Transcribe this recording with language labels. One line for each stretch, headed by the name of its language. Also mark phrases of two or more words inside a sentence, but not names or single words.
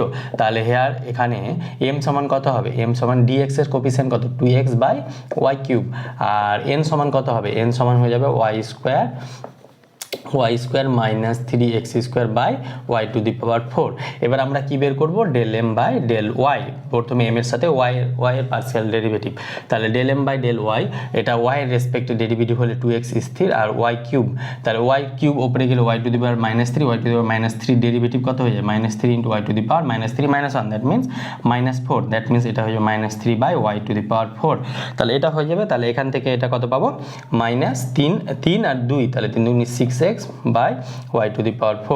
Bangla: তাহলে হেয়ার এখানে m সমান কত হবে, m সমান dx এর কোফিসিয়েন্ট কত,
English: 2x by y cube,
Bangla: আর n সমান কত হবে, n সমান হয়ে যাবে y
English: square minus 3x square by y to the power 4.
Bangla: এবার আমরা কি বের করব,
English: del m by del y.
Bangla: প্রথমে m এর সাথে y এর
English: partial derivative,
Bangla: তাহলে
English: del m by del y,
Bangla: এটা y এর রেসপেক্টে ডেরিভেটিভ হলে 2x স্থির আর y কিউব, তাহলে y কিউব ওপরে গেলে
English: y to the power minus 3, y to the power minus 3
Bangla: ডেরিভেটিভ কত হয়ে যায়,
English: minus 3 into y to the power minus 3 minus 1, that means minus 4, that means
Bangla: মাইনাস 4, দ্যাট মিনস এটা হয়ে যাবে
English: minus 3 by y to the power 4.
Bangla: তাহলে এটা হয়ে যাবে, তাহলে এখান থেকে এটা কত পাবো, মাইনাস 3 আর 2, তাহলে 3 2
English: 6x by y to the power 4.